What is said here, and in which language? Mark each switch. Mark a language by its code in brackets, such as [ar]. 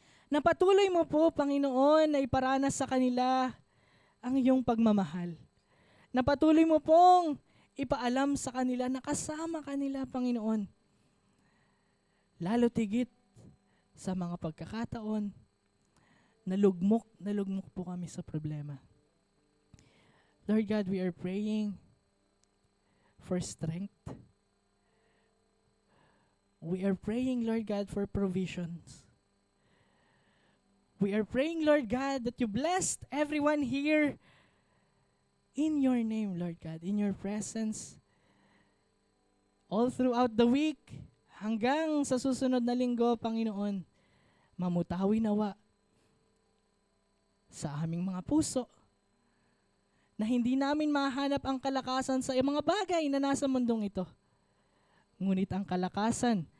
[tl] Na patuloy mo po, Panginoon, na iparanas sa kanila ang iyong pagmamahal. Na patuloy mo pong ipaalam sa kanila na kasama kanila, Panginoon. Lalo tigit sa mga pagkakataon na lugmok po kami sa problema. [en] Lord God, we are praying for strength. We are praying, Lord God, for provisions. We are praying, Lord God, that you blessed everyone here in your name, Lord God, in your presence. [tl] All throughout the week, hanggang sa susunod na linggo, Panginoon, mamutawi nawa sa aming mga puso na hindi namin mahanap ang kalakasan sa mga bagay na nasa mundong ito. Ngunit ang kalakasan,